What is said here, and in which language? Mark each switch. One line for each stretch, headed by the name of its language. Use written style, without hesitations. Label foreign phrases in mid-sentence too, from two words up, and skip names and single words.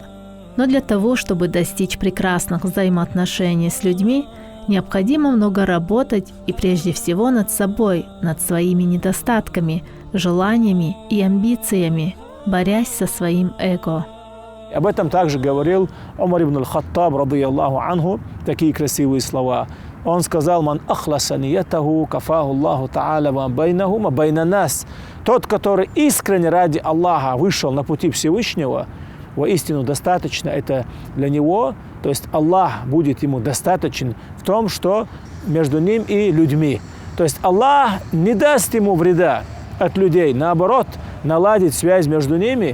Russian: Но для того, чтобы достичь прекрасных взаимоотношений с людьми, необходимо много работать и прежде всего над собой, над своими недостатками, желаниями и амбициями, борясь со своим эго. Об этом также говорил Умар ибн аль-Хаттаб,
Arabic: رضي الله عنه,
Russian: такие красивые слова. Он сказал:
Arabic: «من أخلص نيته كفاه الله تعالى و بينه ما بين الناس».
Russian: Тот, который искренне ради Аллаха вышел на пути Всевышнего, воистину достаточно это для него, то есть Аллах будет ему достаточен в том, что между ним и людьми. То есть Аллах не даст ему вреда от людей, наоборот, наладит связь между ними.